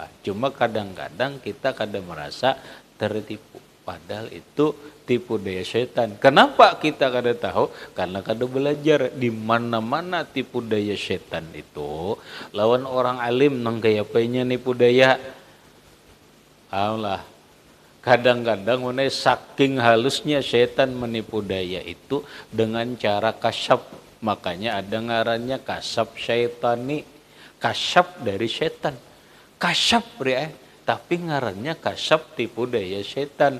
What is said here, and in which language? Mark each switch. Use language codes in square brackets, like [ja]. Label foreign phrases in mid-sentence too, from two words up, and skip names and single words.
[id] Cuma kadang-kadang kita kadang merasa tertipu. Padahal itu tipu daya setan. Kenapa kita kada tahu? [bjn] Karena kada belajar di mana-mana tipu daya setan itu lawan orang alim nang gaya penya nipu daya. Allah. [id] Kadang-kadang saking halusnya setan menipu daya itu dengan cara kasyaf. [bjn] Makanya ada ngarannya [ar] kasyaf syaitani. [id] Kasyaf dari setan. [bjn] Kasyaf tapi ngarannya kasyaf tipu daya setan.